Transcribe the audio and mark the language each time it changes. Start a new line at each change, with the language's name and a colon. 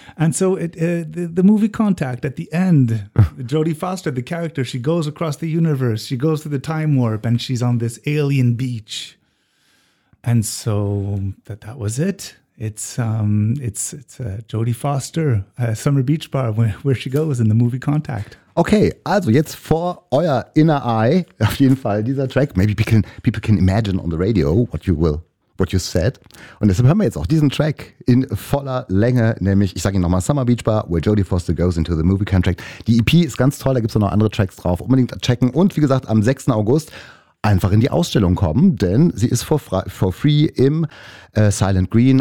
English: And so the movie Contact at the end, Jodie Foster, the character, she goes across the universe. She goes through the time warp and she's on this alien beach. And so that was it. It's Jodie Foster, Summer Beach Bar, where she goes in the movie Contact.
German: Okay, also jetzt vor euer
English: inner eye,
German: auf jeden Fall dieser Track.
English: Maybe people can imagine on the radio what you said.
German: Und deshalb hören wir jetzt auch diesen Track in voller Länge, nämlich, ich sage ihn nochmal, Summer Beach Bar, where Jodie Foster goes into the movie Contract. Die EP ist ganz toll, da gibt es auch noch andere Tracks drauf. Unbedingt checken und wie gesagt, am 6. August einfach in die Ausstellung kommen, denn sie ist
English: for free
German: im Silent Green.